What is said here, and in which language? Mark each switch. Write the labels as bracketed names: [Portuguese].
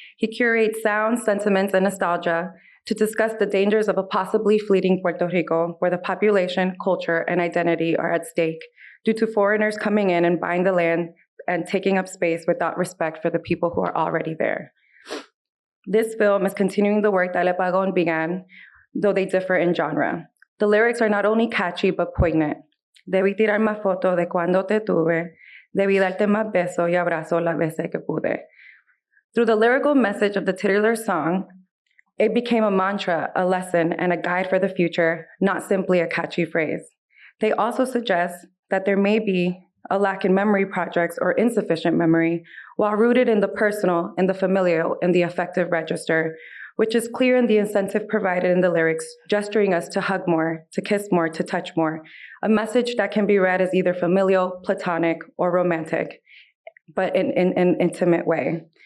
[English] He curates sounds, sentiments, and nostalgia to discuss the dangers of a possibly fleeting Puerto Rico, where the population, culture, and identity are at stake due to foreigners coming in and buying the land and taking up space without respect for the people who are already there. This film is continuing the work that El Apagón began, though they differ in genre. The lyrics are not only catchy, but poignant. [Spanish] Debí tirar más fotos de cuando te tuve, debí darte más besos y abrazos las veces que pude. [English] Through the lyrical message of the titular song, it became a mantra, a lesson, and a guide for the future, not simply a catchy phrase. They also suggest that there may be a lack in memory projects, or insufficient memory, while rooted in the personal, in the familial, in the affective register, which is clear in the incentive provided in the lyrics, gesturing us to hug more, to kiss more, to touch more, a message that can be read as either familial, platonic, or romantic, but in an intimate way.